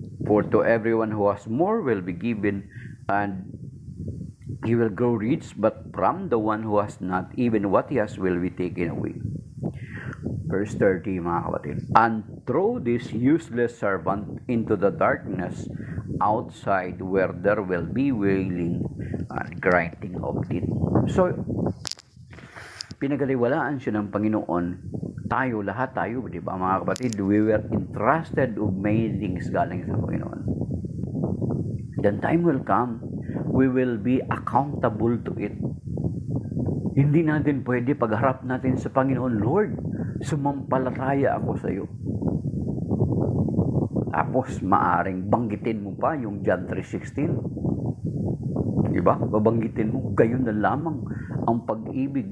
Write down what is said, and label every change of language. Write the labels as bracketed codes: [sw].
[en] For to everyone who has more will be given, and he will grow rich, but from the one who has not, even what he has will be taken away. Verse 30, [tl] mga kapatid. [en] And throw this useless servant into the darkness outside, where there will be wailing and grinding of teeth. [tl] So, pinagaliwalaan siya ng Panginoon. Lahat tayo, di ba, mga kapatid? [en] We were entrusted of many things [tl] galing sa Panginoon. [en] Then time will come, we will be accountable to it. [tl] Hindi natin pwede pagharap natin sa Panginoon, Lord, sumampalataya ako sa iyo. Tapos maaring banggitin mo pa yung John 3:16. Diba? Babanggitin mo, gayon na lamang ang pag-ibig.